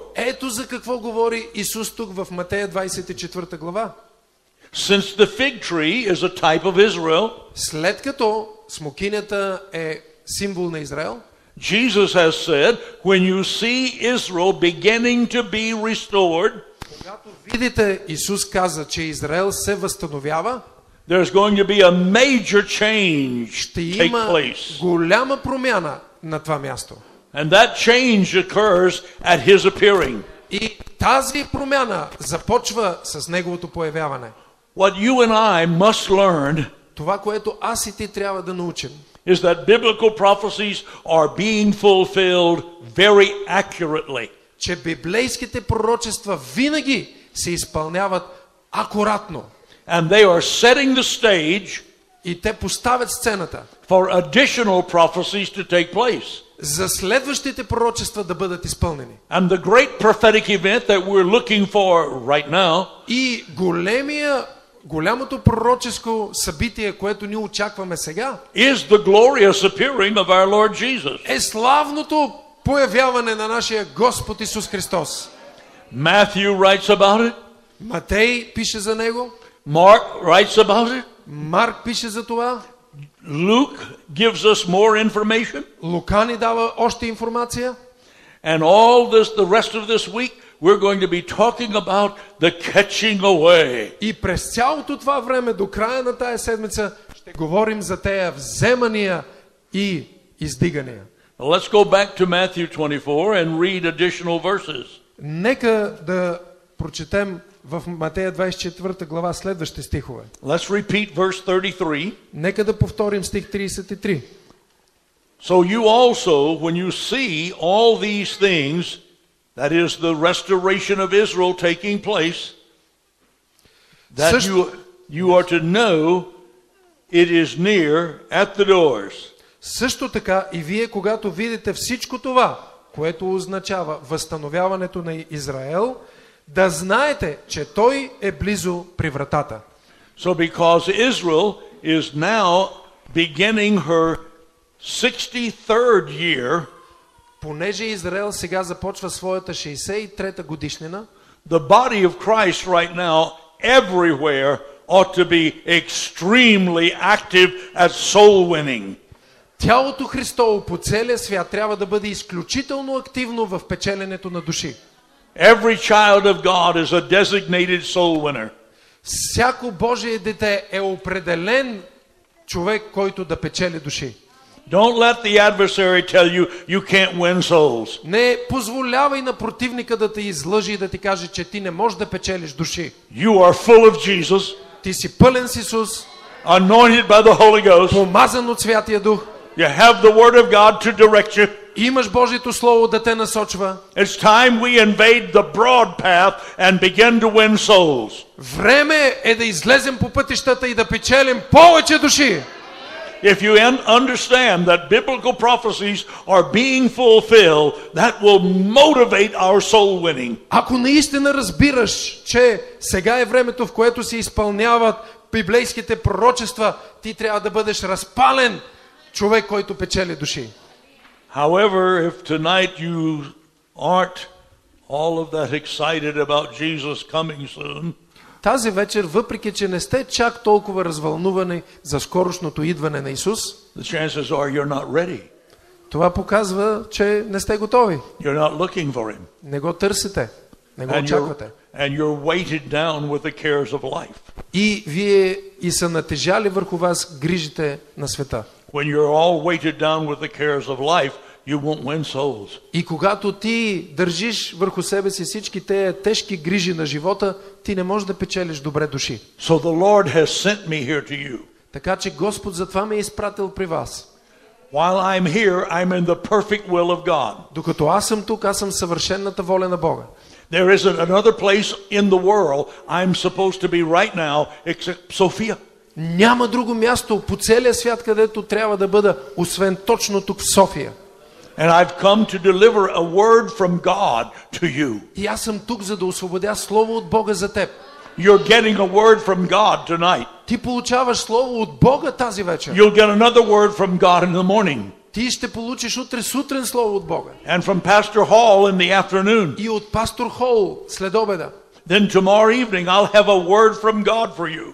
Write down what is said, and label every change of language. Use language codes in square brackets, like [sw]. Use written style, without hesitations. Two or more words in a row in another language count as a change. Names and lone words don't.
[bg] Ето за какво говори Исус тук в Матея 24 глава. [en] Since the fig tree is a type of Israel, [bg] След като смокинята е символ на Израел, [en] Jesus has said, when you see Israel beginning to be restored, [bg] когато видите, Исус каза, че Израел се възстановява, [en] there's going to be a major change [bg] ще [en] take [bg] има [en] place. [bg] голяма промяна на това място. [en] And that change occurs at his appearing. [bg] И тази промяна започва с неговото появяване. [en] What you and I must learn [bg] Това, което аз и ти трябва да научим, [en] is that biblical prophecies are being fulfilled very accurately. [bg] че библейските пророчества винаги се изпълняват акуратно. [en] And they are setting the stage [bg] И те поставят сцената [en] for additional prophecies to take place. [bg] за следващите пророчества да бъдат изпълнени. [en] And the great prophetic event that we're looking for right now [bg] И голямото пророческо събитие, което ние очакваме сега, [en] is the glorious appearing of our Lord Jesus. [bg] е славното появяване на нашия Господ Исус Христос. [en] Matthew writes about it. [bg] Матей пише за него, [en] Mark writes about it. [bg] Марк пише за това, [en] Luke gives us more information. [bg] Лука ни дава още информация. [en] And all this, the rest of this week, we're going to be talking about the catching away. [bg] И през цялото това време, до края на тая седмица, ще говорим за тея вземания и издигания. [en] Let's go back to Matthew 24 and read additional verses. [bg] Нека да прочетем в Матея 24 глава следващите стихове. [en] Let's repeat verse 33. [bg] Нека да повторим стих 33. [en] So you also, when you see all these things, that is the restoration of Israel taking place, that you are to know it is near at the doors. [bg] Също така и вие, когато видите всичко това, което означава възстановяването на Израел, да знаете, че той е близо при вратата. [en] So because Israel is now beginning her 63rd year, [bg] Понеже Израел сега започва своята 63-та годишнина, [en] the body of Christ right now everywhere ought to be extremely active at soul winning. [bg] тялото Христово по целия свят трябва да бъде изключително активно в печеленето на души. [en] Every child of God is a designated soul winner. [bg] Всяко Божие дете е определен човек, който да печели души. [en] Don't let the adversary tell you you can't win souls. [bg] Не позволявай на противника да те излъжи и да ти каже, че ти не можеш да печелиш души. [en] You are full of Jesus, [bg] Ти си пълен с Исус, [en] anointed by the Holy Ghost. [bg] помазан от Святия Дух, [en] You have the Word of God to direct you. [bg] имаш Божието Слово да те насочва. [en] It's time we invade the broad path and begin to win souls. [bg] Време е да излезем по пътищата и да печелим повече души. [en] If you understand that biblical prophecies are being fulfilled, that will motivate our soul winning. [bg] Ако наистина разбираш, че сега е времето, в което се изпълняват библейските пророчества, ти трябва да бъдеш разпален човек, който печели души. [en] However, if tonight you aren't all of that excited about Jesus coming soon, [bg] Тази вечер, въпреки че не сте чак толкова развълнувани за скорошното идване на Исус, [en] the chances are you're not ready. [bg] това показва, че не сте готови. [en] You're not looking for him. [bg] Не го търсите, не го [en] And [bg] очаквате. [en] you're weighted down with the cares of life. [bg] И вие и са натежали върху вас грижите на света. [en] When you're all weighted down with the cares of life, you won't win souls. [bg] И когато ти държиш върху себе си всички тези тежки грижи на живота, ти не можеш да печелиш добре души. [en] So the Lord has sent me here to you. [bg] Така че Господ затова ме е изпратил при вас. [en] While I'm here, I'm in the perfect will of God. [bg] Докато аз съм тук, аз съм съвършената воля на Бога. [en] There isn't another place in the world I'm supposed to be right now except Sophia. [bg] Няма друго място по целия свят, където трябва да бъда, освен точно тук в София. [en] And I've come to deliver a word from God to you. [bg] И аз съм тук, за да освободя слово от Бога за теб. [en] You're getting a word from God tonight. [bg] Ти получаваш слово от Бога тази вечер. [en] You'll get another word from God in the morning. [bg] Ти ще получиш утре сутрин слово от Бога. [en] And from Pastor Hall in the afternoon. [bg] И от пастор Хол след обеда. [en] Then tomorrow evening I'll have a word from God for you.